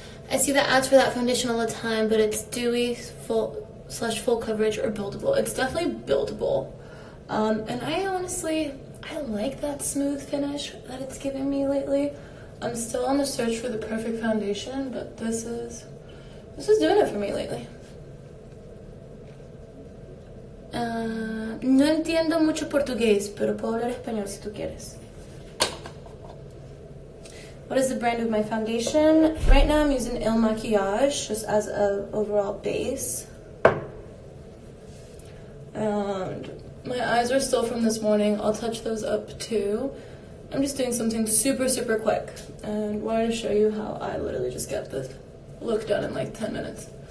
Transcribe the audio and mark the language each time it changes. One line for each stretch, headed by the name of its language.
English: I see the ads for that foundation all the time, but it's dewy, full coverage, or buildable. It's definitely buildable. And I honestly like that smooth finish that it's giving me lately. I'm still on the search for the perfect foundation, but this is doing it for me lately.
Spanish: No entiendo mucho portugués, pero puedo hablar español si tú quieres.
English: What is the brand of my foundation? Right now I'm using Il Maquillage just as an overall base. And my eyes are still from this morning. I'll touch those up too. I'm just doing something super, super quick, and wanted to show you how I literally just get this look done in like 10 minutes.